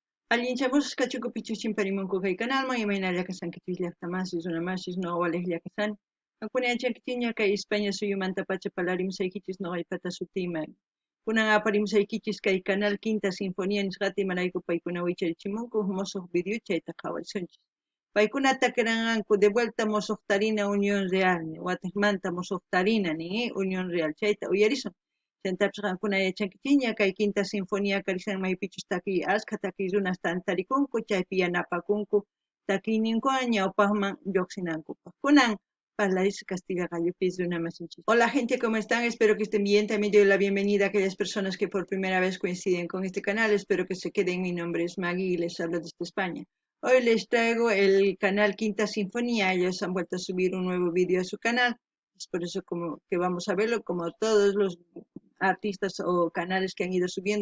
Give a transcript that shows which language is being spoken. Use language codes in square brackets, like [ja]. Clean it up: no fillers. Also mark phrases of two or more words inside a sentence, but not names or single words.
[qu] Allinchamos cachuco pichuchin parimonku kay canalman imayna llakasankichis llaqtamasis runamasis noqawalej llakasan. Ankuna kay España suyumanta pacha palarimsaykichis noqaypata sutiyman. Kunan aparimsaykichis kay canal Quinta Sinfonía nisqata imarayku paykuna wicharichimunku musuq video chayta qhawarisunchis. Paykunata kiranqanku [es] de vuelta [qu] musuqtarina Unión Real wataqmanta musuqtarina ni Unión Real chayta uyarisun. Chaytapish qankuna yachankichis kay Quinta Sinfonía karishan maypichus takiy askha takiy runas tantarikunku chaypi yanapakunku takiyninkuwan ñawpaqman lluqsinankupaq. Kunan Parlais Castilla Gallopis de una masinchis. [es] Hola gente, ¿cómo están? Espero que estén bien. También doy la bienvenida a aquellas personas que por primera vez coinciden con este canal. Espero que se queden. Mi nombre es Maggie y les hablo desde España. Hoy les traigo el canal Quinta Sinfonía. Ellos han vuelto a subir un nuevo vídeo a su canal. Es por eso que vamos a verlo, como todos los artistas o canales que han ido subiendo.